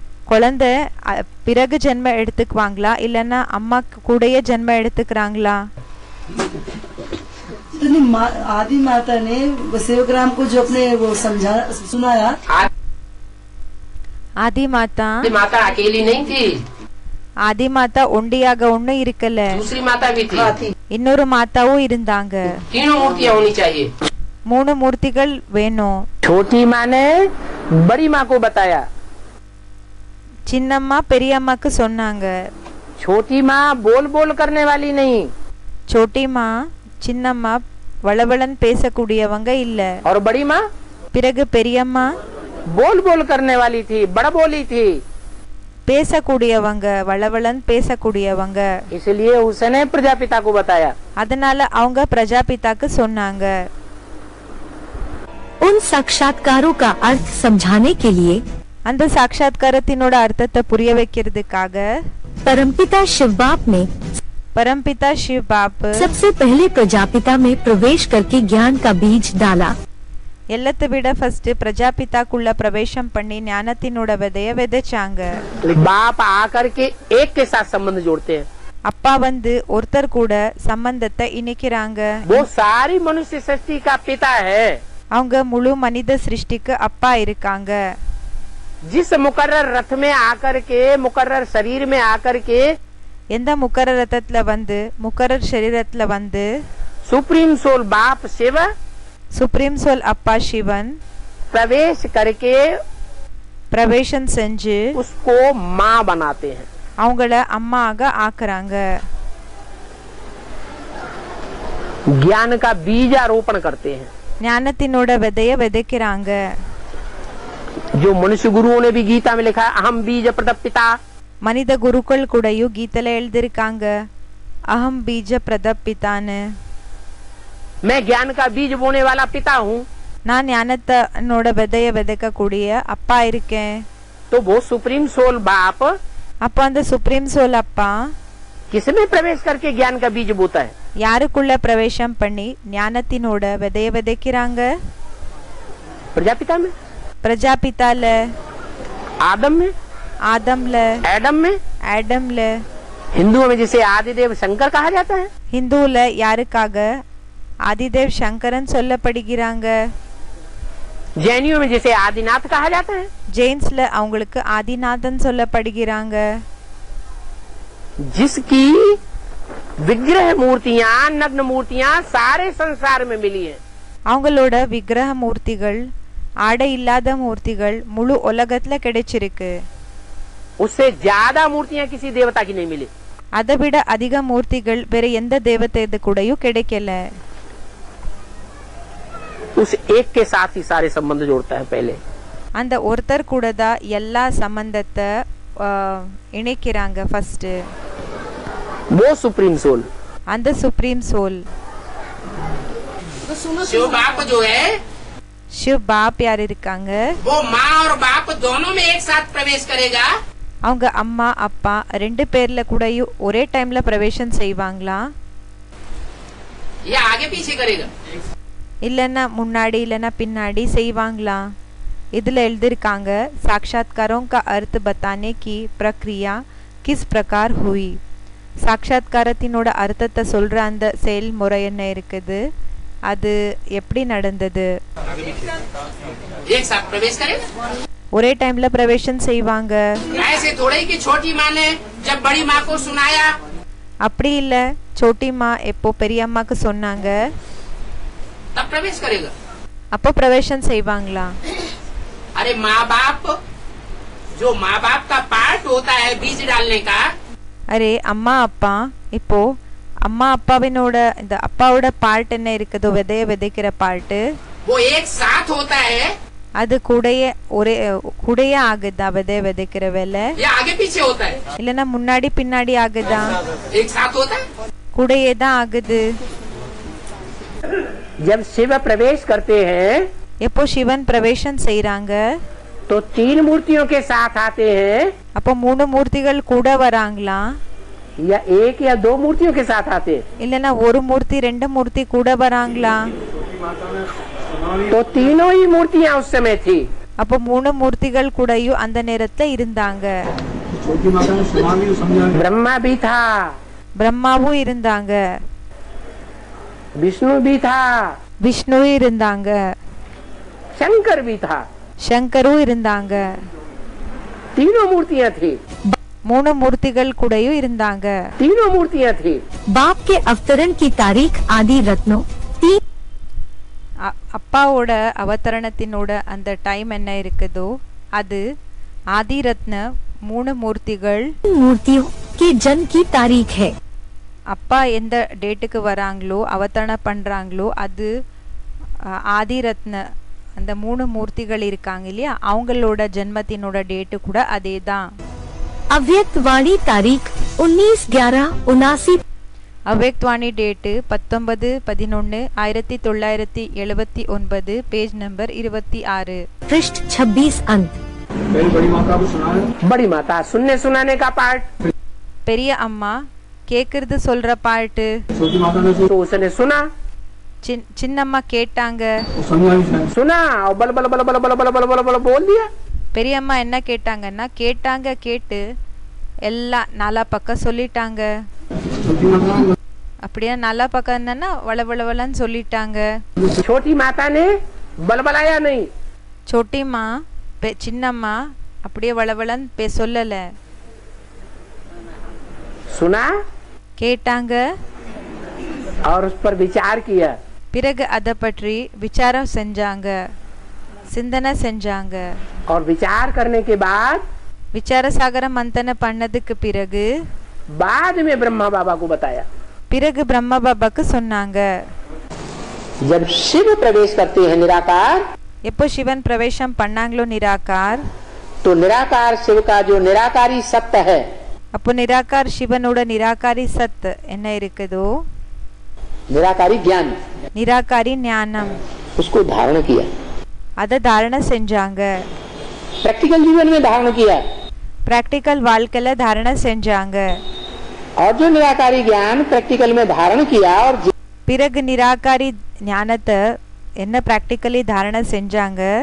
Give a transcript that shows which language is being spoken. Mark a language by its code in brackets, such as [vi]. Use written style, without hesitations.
[ta] குழந்தை பிறகு ஜென்ம எடுத்துக்குவாங்களா இல்லன்னா அம்மாக்கு கூடயே ஜென்ம எடுத்துக்கிறாங்களா? [hi] आदि माता ने सेवकराम को जो अपने वो समझा सुनाया, आदि माता अकेली नहीं थी। [ta] ஆதி மாதா ஒண்டியாக ஒண்ணு இருக்கல, [hi] दूसरी माता भी थी। [ta] இன்னொரு மாதாவும் இருந்தாங்க. [hi] तीनों मूर्तियां होनी चाहिए। [ta] 3 மூர்த்திகள் வேணும். [hi] छोटी माँ ने बड़ी माँ को बताया। [ta] சின்னம்மா பெரியம்மாக்கு சொன்னாங்க. [hi] छोटी माँ बोल बोल करने वाली नहीं। छोटी माँ [ta] சின்னம்மா வளவளன் பேசக்கூடியவங்க இல்ல. [hi] और बड़ी माँ [ta] பிறகு பெரியம்மா [hi] बोल बोल करने वाली थी, बड़ा बोली थी, [ta] பேசக்கூடியவங்க, வளவளன் பேசக்கூடியவங்க. [hi] इसलिए उसने प्रजापिता को बताया। [ta] அதனால அவங்க பிரஜாபிதாக்கு சொன்னாங்க. [hi] उन साक्षात्कारों का अर्थ समझाने के लिए [ta] அந்த சாட்சாத்காரத்தினோட அர்த்தத்தை புரிய வைக்கிறதுக்காக [hi] परमपिता शिव बाप ने परमपिता शिव बाप सबसे पहले प्रजापिता में प्रवेश करके ज्ञान का बीज डाला। [ta] எல்லாத்தை விட ஃபர்ஸ்ட் பிரஜாபிதாக்குள்ள பிரவேசம் பண்ணி ஞானத்தினோட விதைய விதைச்சாங்க. [hi] बाप आकर के एक के साथ संबंध जोड़ते हैं। [ta] அப்பா வந்து ஒருத்தர் கூட சம்பந்தத்தை இணைக்கிறாங்க. [hi] वो सारी मनुष्य सृष्टि का पिता है। [ta] அவங்க முழு மனித சிருஷ்டிக்கு அப்பா இருக்காங்க. [hi] जिस मुकर्रर रथ में आकर के, मुकर्रर शरीर में आकर के, [ta] எந்த முக்கரர் ரத்தத்துல வந்து முக்கரர் சரீரத்துல வந்து [hi] सुप्रीम सोल बाप शिव, [ta] சுப்ரீம் சோல் அப்பா சிவன் [hi] प्रवेश करके [ta] பிரவேசம் செஞ்சு [hi] उसको माँ बनाते हैं। [ta] அவங்கள அம்மாக ஆக்குறாங்க. [hi] ज्ञान का बीजारोपण करते हैं। [ta] ஞானத்தினோட விதைய விதைக்கிறாங்க. [hi] जो मनुष्य गुरुओं ने भी गीता में लिखा, अहम बीज प्रदप पिता। [ta] மனித குருக்கள் கூடயும் கீதையில எழுதிருக்காங்க, அகம் பீஜ பிரதப் பிதான்னு. [hi] मैं ज्ञान का बीज बोने वाला पिता हूँ। [ta] நான் ஞானத்தனோட விதைய விதைக்க கூடிய அப்பா இருக்கேன். [hi] तो वो सुप्रीम सोल बाप [ta] அப்ப அந்த சுப்ரீம் சோல் அப்பா [hi] किसमें प्रवेश करके ज्ञान का बीज बोता है? [ta] யாருக்குள்ள பிரவேசம் பண்ணி ஞானத்தினோட விதைய விதைக்கிறாங்க? [hi] प्रजापिता में, [ta] பிரஜாபிதால, [hi] आदम में, [ta] ஆதம்ல, [hi] एडम में, [ta] ஆடம்ல. [hi] हिंदुओं में जिसे आदिदेव शंकर कहा जाता है। [ta] ஹிந்துல யாருக்காக ஆதிதேவ் சங்கரன் சொல்லப்படுகிறாங்க? [hi] जैनियों में जिसे आदिनाथ कहा जाता है। [ta] ஜெயின்ஸ்ல அவங்களுக்கு ஆதிநாதன் சொல்லப்படுகிறாங்க. [hi] जिसकी विग्रह मूर्तियां, नग्न मूर्तियां सारे संसार में मिली हैं। [ta] அவங்களோட விக்கிரக மூர்த்திகள் ஆடை இல்லாத மூர்த்திகள் முழு உலகத்துல கிடைச்சிருக்கு. [hi] उससे ज्यादा मूर्तियां किसी देवता की नहीं मिली. [ta] அதை விட அதிக மூர்த்திகள் வேற எந்த தேவதை கூடயும் கிடைக்கல. [hi] उस एक के साथ ही सारे संबंध जोड़ता है पहले. [ta] அந்த ஒருத்தர் கூட தான் எல்லா சம்பந்தத்தை இணைக்கிறாங்க. ஃபர்ஸ்ட் [hi] वो सुप्रीम सोल. [ta] அந்த சுப்ரீம் சோல். [hi] शिव बाप जो है शिव बाप [ta] யார் இருக்காங்க? [hi] वो माँ और बाप दोनों में एक साथ प्रवेश करेगा. [ta] அவங்க அம்மா அப்பா ரெண்டு பேர்ல கூடயும் ஒரே டைம்ல பிரவேசம் செய்வாங்களா? [hi] या आगे पीछे करेगा. [ta] இல்லைன்னா முன்னாடி இல்லைன்னா பின்னாடி செய்வாங்களா? இதுல எழுதிருக்காங்க [hi] साक्षात्कारों का अर्थ बताने की प्रक्रिया किस प्रकार हुई. [ta] சாட்சாத்காரத்தினோட அர்த்தத்தை சொல்ற அந்த செயல்முறை என்ன இருக்குது, அது எப்படி நடந்தது? [hi] एक साथ प्रवेश करेगा. [ta] ஒரே டைம்ல பிரவேசம் செய்வாங்க. [hi] ऐसे थोड़े ही कि छोटी माँ ने जब बड़ी माँ को सुनाया [ta] அப்படி இல்ல, சோட்டிமா எப்போ பெரியம்மாக்கு சொன்னாங்க [hi] तब प्रवेश करेगा. [ta] அப்போ பிரவேசம் செய்வாங்களா? [hi] अरे माँ बाप, जो माँ बाप का पार्ट होता है बीज डालने का, [ta] அரே அம்மா அப்பா, இப்போ அம்மா அப்பாவினோட இந்த அப்பாவோட பார்ட் என்ன இருக்குதோ விதைய விதைக்கிற பார்ட்டு, [hi] वो एक साथ होता है [ta] அது கூடயே ஆகுதா விதைய விதைக்கிற வேலை? [hi] या आगे पीछे होता है? [ta] இல்லைன்னா முன்னாடி பின்னாடி ஆகுதா? [hi] एक साथ होता है. [ta] கூடயே தான் ஆகுது. [hi] जब शिव प्रवेश करते हैं [ta] எப்போ சிவன் பிரவேசம் செய்றாங்க [hi] तो 3 मूर्तियों के साथ आते हैं [ta] அப்போ 3 மூர்த்திகள் கூட வராங்களா? [hi] या 1 या 2 मूर्तियों के साथ आते हैं? [ta] இல்லைன்னா ஒரு மூர்த்தி ரெண்டு மூர்த்தி கூட வராங்களா? [hi] तो तीनों ही मूर्तियाँ उस समय थी. [ta] அப்போ 3 மூர்த்திகள் கூடயும் அந்த நேரத்துல இருந்தாங்க. [hi] ब्रह्मा भी था, [ta] பிரம்மாவும் இருந்தாங்க, [hi] विष्णु भी था, [ta] விஷ்ணுவும் இருந்தாங்க, [hi] शंकर भी था. [ta] சங்கரும் இருந்தாங்க. [hi] तीनों मूर्तियाँ थी. [ta] 3 மூர்த்திகள் கூடயும் இருந்தாங்க. [hi] तीनों मूर्तियाँ थी. बाप के अवतरण की तारीख आदि रत्नों 3 [ta] அப்பாவோட அவதரணத்தினோட அந்த டைம் என்ன இருக்குதோ அது ஆதிரத்ன 3 மூர்த்திகள் [hi] मूर्तियों के जन्म की तारीख है. [ta] அப்பா எந்த டேட்டுக்கு வராங்களோ அவதரணம் பண்றாங்களோ அது ஆதிரத்ன அந்த 3 மூர்த்திகள் இருக்காங்க இல்லையா, அவங்களோட ஜென்மத்தினோட டேட்டு கூட அதே தான். [hi] अव्यक्त वाणी तारीख 19/11/79 [ta] அவ்யக்த்வாணி டேட்டு 19/11/1979, பேஜ் நம்பர் 26, [hi] पृष्ठ 26 अंत. बड़ी माता सुनने सुनाने का पार्ट, [ta] பெரிய अम्मा கேக்குறது சொல்ற பாட்டு, [hi] तो उसने सुना, [ta] சின்னம்மா கேட்டாங்க, [hi] सुना और बल बल बल बल बल बल बल बल बल बोल दिया. [ta] பெரியம்மா என்ன கேட்டாங்கன்னா கேட்டாங்க, கேட்டு எல்லாம் நாலா பக்கம் சொல்லிட்டாங்க. அப்படியே நாலா பக்கம் என்னன்னா வளவளவலன்னு சொல்லிட்டாங்க. [hi] छोटी माता ने बलबलाया नहीं, [ta] சோட்டிம்மா சின்னம்மா அப்படியே வளவளன்னு சொல்லல, [hi] सुना [ta] கேட்டாங்க, [hi] और उस पर विचार किया. [ta] பிறகு அதை பற்றி விசாரம் செஞ்சாங்க, சிந்தனை செஞ்சாங்க. [hi] और विचार करने के बाद [ta] விசார சாகர மந்தன பண்ணதுக்கு பிறகு [hi] बाद में ब्रह्मा बाबा को बताया. [ta] பிறகு பிரம்மா பாபாக்கு சொன்னாங்க. [hi] जब शिव प्रवेश करते हैं निराकार, [ta] எப்போ சிவன் பிரவேசம் பண்ணாங்களோ நிராகார், [hi] तो निराकार शिव का जो निराकारी सत्य है, [ta] அப்போ நிராகார் சிவனோட நிராகாரி சத் என்ன இருக்குதோ [hi] निराकारी ज्ञान, [ta] நிராகாரி ஞானம், [hi] उसको धारण किया. [ta] அதை தாரண செஞ்சாங்க. [hi] प्रैक्टिकल जीवन में धारण किया. [ta] பிராக்டிக்கல் வாழ்க்கையில தாரண செஞ்சாங்க. [hi] और जो निराकारी ज्ञान प्रैक्टिकल में धारण किया और [ta] பிறகு நிராகாரி ஞானத்தை என்ன பிராக்டிக்கலி தாரண செஞ்சாங்க,